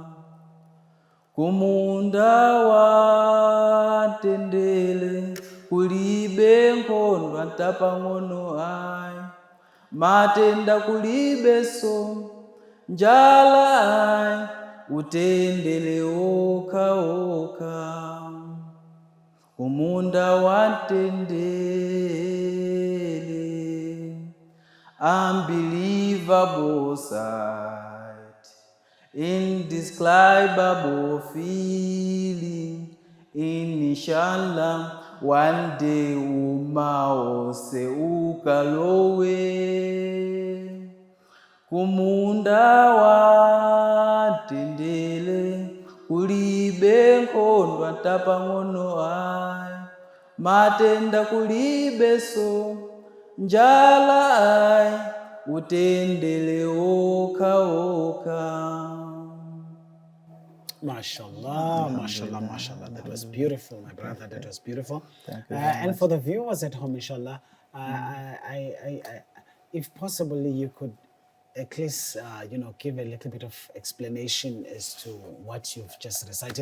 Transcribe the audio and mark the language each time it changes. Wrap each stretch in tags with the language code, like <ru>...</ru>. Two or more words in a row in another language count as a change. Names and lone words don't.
<ny>Kumunda wantendele, kulibe nkhondo antapang'ono ayi, matenda kulibe so, njala ayi, utendele oka oka. Kumunda wantendele,</ny> <en>unbelievable sight, indescribable feeling.</en> <ar>Inshallah,</ar> <en>one day</en> <ny>umaose ukalowe. Kumunda wantendele, kulibe nkhondo antapang'ono ayi, matenda kulibe so, njala ayi, utendele oka oka.</ny> <ar>MashaAllah, MashaAllah, MashaAllah.</ar> <en>That was beautiful, my brother. That was beautiful. And for the viewers at home,</en> <ar>inshallah,</ar> <en>if possibly you could at least, give a little bit of explanation as to what you've just recited.</en>